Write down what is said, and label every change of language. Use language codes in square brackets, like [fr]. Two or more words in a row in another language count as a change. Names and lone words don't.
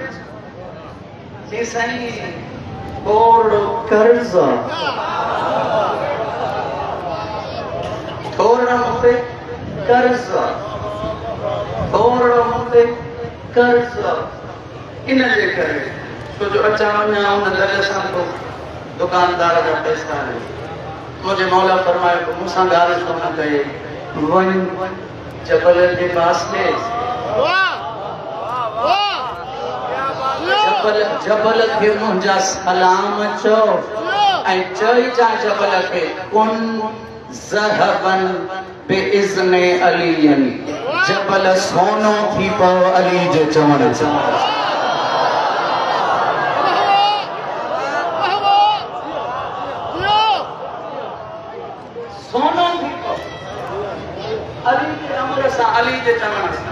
[sd] जी साईं थोरो कर्ज़, थोरो मूंखे कर्ज़, थोरो मूंखे कर्ज़। इन जे करे छो जो अचा वञा उन दर सां को दुकानदार जा पैसा आहिनि। मुंहिंजे मौला फरमायो मूंसां ॻाल्हि छो न कई, वञ जबल के पास ले, जबल के मुंहिंजा सलाम चो ऐं चई जा जबल के [ar] كن ذهبا بإذن علي. [sd] जबल सोनो थी पओ अली जे चवण सां। सोनो थी पओ अली जे अमर सां, अली जे चवण सां।